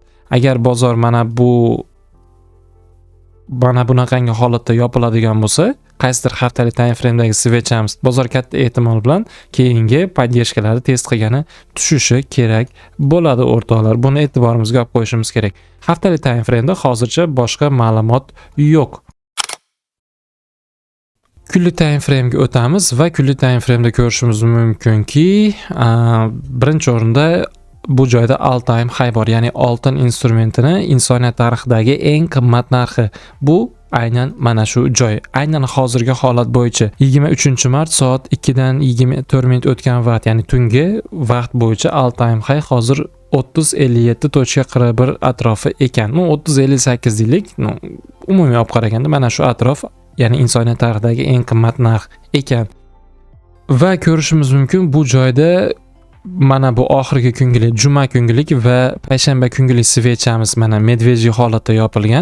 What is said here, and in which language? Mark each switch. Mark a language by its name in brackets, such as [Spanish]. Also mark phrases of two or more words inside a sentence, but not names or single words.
[Uzbek] Agar bozor mana bunaqangi holatda yopiladigan bo'lsa, qaysidir haftalik [English] time frame'dagi [Uzbek] svechamiz bozor katta ehtimol bilan keyingi поддержкалari test qilgani tushishi kerak bo'ladi o'rtoqlar. Buni e'tiborimizga olib qo'yishimiz kerak. Haftalik [English] time frame'da [Uzbek] hozircha boshqa ma'lumot yo'q. Kunlik [English] time frame'ga [Uzbek] o'tamiz va kunlik [English] time frame'da [Uzbek] ko'rishimiz mumkinki, birinchi o'rinda bu joyda [English] all time high [Uzbek] bor, ya'ni oltin instrumentini insoniyat tarixidagi eng qimmat narxi. Bu aynan mana shu joy. Aynan hozirgi holat bo'yicha 23-mart soat 2 dan 24 minut o'tgan vaqt, ya'ni tungi vaqt bo'yicha [English] all time high [Uzbek] hozir 30.57.41 atrofi ekan. 30.58 deylik. Umumiy olib qaraganda mana shu atrof, ya'ni insoniyat tarixidagi eng qimmat narx ekan. Va ko'rishimiz mumkin bu joyda mana bu oxirgi kungilik, juma kungilik va payshanba kungilik svechamiz mana medveji holatda yopilgan.